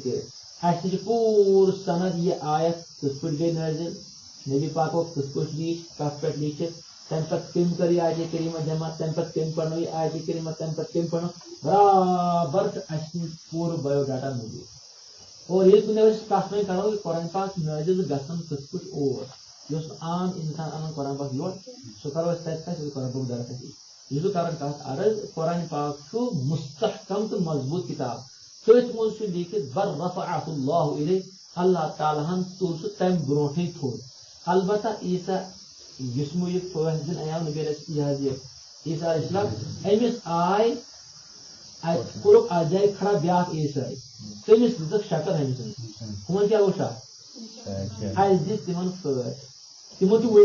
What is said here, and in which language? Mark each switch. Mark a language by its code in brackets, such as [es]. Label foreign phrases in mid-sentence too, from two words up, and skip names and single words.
[ks] کٔرِتھ اَسہِ تہِ چھُ پوٗرٕ سند یہِ آیت کِتھ پٲٹھۍ گٔے نٲزِل نبی پاکو کِتھ پٲٹھۍ لیٖچھ کتھ پٮ۪ٹھ لیٖچھِتھ تمہِ پتہٕ کٔمۍ کٔر یہِ آیتِ کریٖمہ جمع تمہِ پتہٕ کٔمۍ پرنٲو یہِ آیتِ کریٖمہ تمہِ پتہٕ کٔمۍ پرنٲو برابر چھُ اَسہِ نِش پوٗرٕ بایوڈاٹا موٗجوٗد اور ییٚلہِ کُنہِ أسۍ کتھ وۄنۍ کرو یہِ قرآن پاک نٲزِل گژھان کِتھ پٲٹھۍ اوس یُس نہٕ عام انسان انان قرآن پاک یور سُہ کرو أسۍ تتہِ کتھ قرآن پاک درس یہِ چھُ کران کتھ عرض قرآن پاک چھُ مستحکم تہٕ مضبوٗط کِتاب تٔتھۍ منٛز چھُ لیٖکھِتھ [ar] بل رفعہ اللہ الیہ [ks] اللہ تعالیٰ ہن تُل سُہ تمہِ برونٛٹھٕے تھوٚد البتہ عیٖسیٰ یُس یہِ پٲنٛژھ دِن آیاو نبی یہِ حظ یہِ عیٖسیٰ [ar] علیہ السلام [ks] أمِس آے اَتہِ کوٚرُکھ اَتھ جایہِ کھڑا بیٛاکھ عیٖسٲئی تٔمِس دِژٕکھ شکل أمِس ہُمن کیٛاہ اوس اَتھ اَسہِ دِژ تِمن پھٲسۍ تِمو چھُ وٕنہِ